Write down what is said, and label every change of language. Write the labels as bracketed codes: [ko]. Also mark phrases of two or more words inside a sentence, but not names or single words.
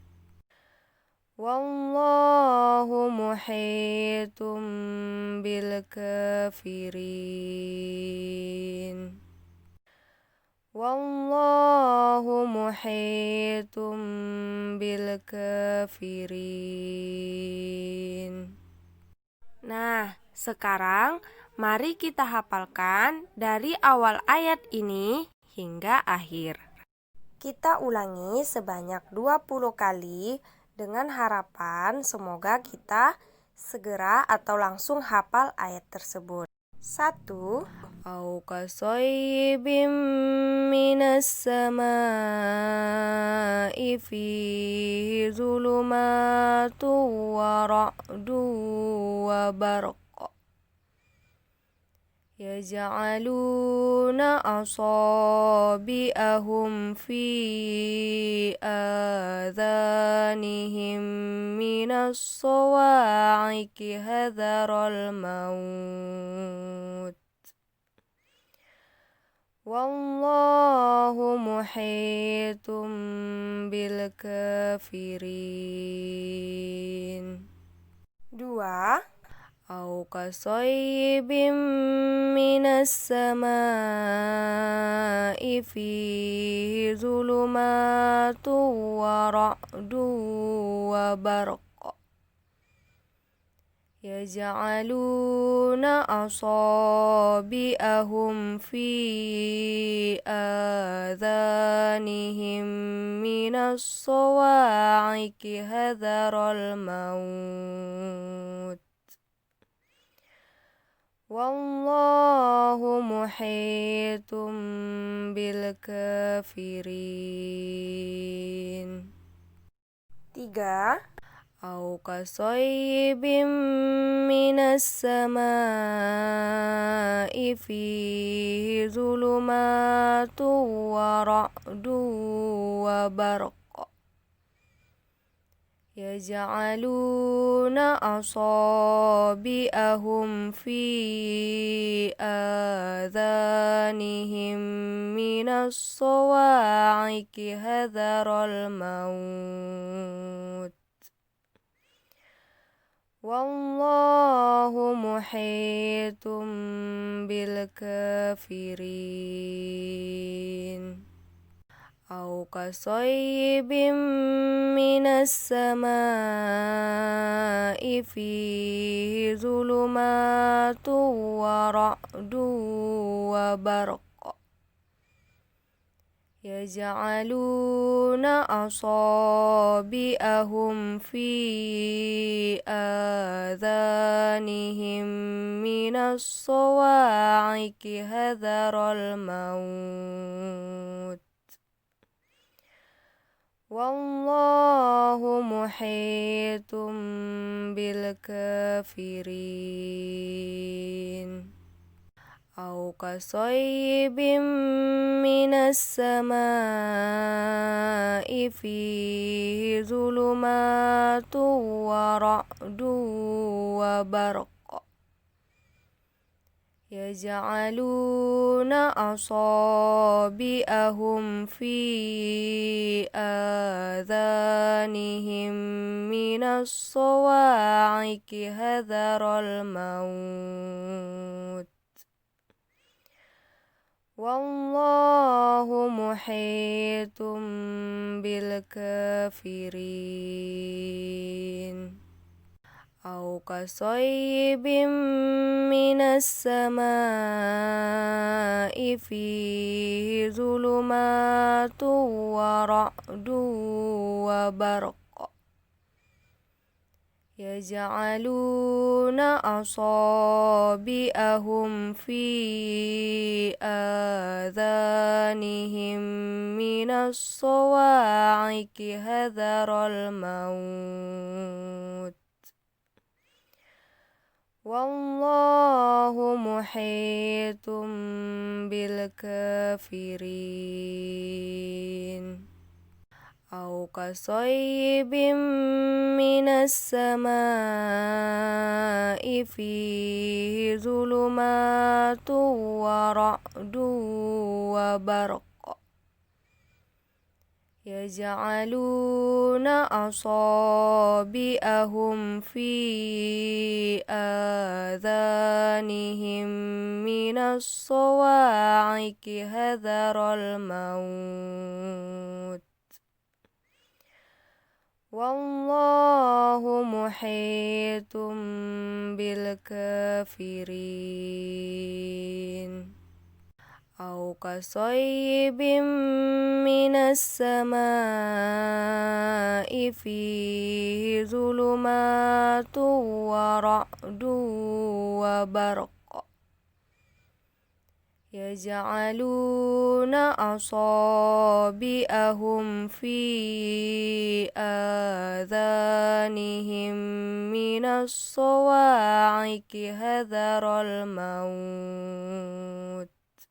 [ar] والله محيط بالكافرين. والله محيط بالكافرين. [id] Nah, sekarang mari kita hafalkan dari awal ayat ini hingga akhir. Kita ulangi sebanyak 20 kali dengan harapan semoga kita segera atau langsung hafal ayat tersebut. 1. [ar] أو كصيب من السماء فيه ظلمات ورعد وبرق يجعلون أصابعهم في آذانهم من الصواعق حذر الموت. والله محيط بالكافرين. 2. أو كصيب من السماء فيه ظلمات ورعد وبرق يجعلون أصابعهم في آذانهم من الصواعق حذر الموت. والله محيط بالكافرين. 3. أو كصيب من السماء فيه ظلمات ورعد وبرق يجعلون أصابعهم في آذانهم من الصواعق حذر الموت. والله محيط بالكافرين. أو كصيب من السماء فيه ظلمات ورعد وبرق يجعلون أصابعهم في آذانهم من الصواعق حذر الموت. والله محيط بالكافرين. أو كصيب من السماء فيه ظلمات ورعد وبرق يجعلون أصابعهم في آذانهم من الصواعق حذر الموت. والله محيط بالكافرين. أو كصيب من السماء فيه ظلمات ورعد وبرق يجعلون أصابعهم في آذانهم من الصواعق حذر الموت. والله محيط بالكافرين. أو كصيب من السماء فيه ظلمات ورعد وبرق يجعلون أصابعهم في آذانهم من الصواعق حذر الموت. والله محيط بالكافرين. أو كصيب من السماء فيه ظلمات ورعد وبرق يجعلون أصابعهم في آذانهم من الصواعق حذر الموت.